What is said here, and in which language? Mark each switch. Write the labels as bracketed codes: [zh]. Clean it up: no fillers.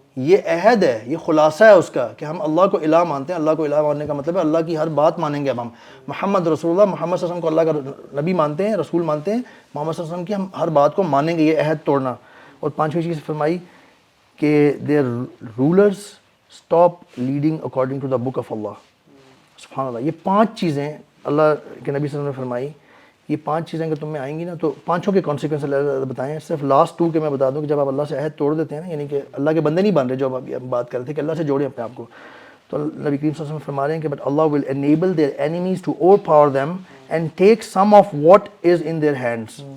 [ur] یہ عہد ہے, یہ خلاصہ ہے اس کا کہ ہم اللہ کو الہ مانتے ہیں. اللہ کو الہ ماننے کا مطلب ہے اللہ کی ہر بات مانیں گے. اب ہم محمد رسول اللہ, محمد صلی اللہ علیہ وسلم کو اللہ کا نبی مانتے ہیں, رسول مانتے ہیں, محمد صلی اللہ علیہ وسلم کی ہم ہر بات کو مانیں گے. یہ عہد توڑنا. اور 5ویں چیز فرمائی کہ [en] their rulers stop leading according to the book of Allah. [ur] سبحان اللہ, یہ 5 چیزیں اللہ کے نبی صلی اللہ علیہ وسلم نے فرمائی. یہ 5 چیزیں اگر تم میں آئیں گی نا تو 5 کے کانسیکوینس اللہ بتائیں. صرف لاسٹ 2 کے میں بتا دوں کہ جب آپ اللہ سے عہد توڑ دیتے ہیں نا, یعنی کہ اللہ کے بندے نہیں بن رہے, جو ابھی ہم بات کر رہے تھے کہ اللہ سے جوڑیں اپنے آپ کو, تو نبی کریم صلی اللہ علیہ وسلم فرما رہے ہیں کہ [en] But اللہ will enable their enemies to overpower them and take some of what is in their hands.